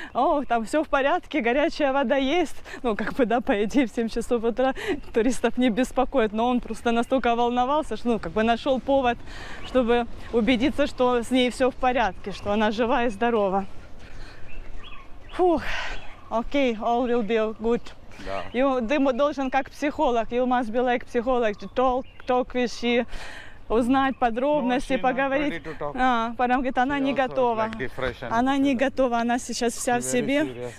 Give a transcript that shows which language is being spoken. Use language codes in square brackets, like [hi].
[ru] О, там все в порядке, горячая вода есть. Ну, как бы, да, по идее, в 7 часов утра туристов не беспокоит. Но он просто настолько волновался, что, ну, как бы нашел повод, чтобы убедиться, что с ней все в порядке, что она жива и здорова. Фух. [en] Окей, all will be good. [ru] Да. Ты должен как психолог, [en] you must be like psycholog, to talk with she, [ru] узнать подробности, поговорить. Потом говорит, она не готова. Она не готова, она сейчас вся в себе.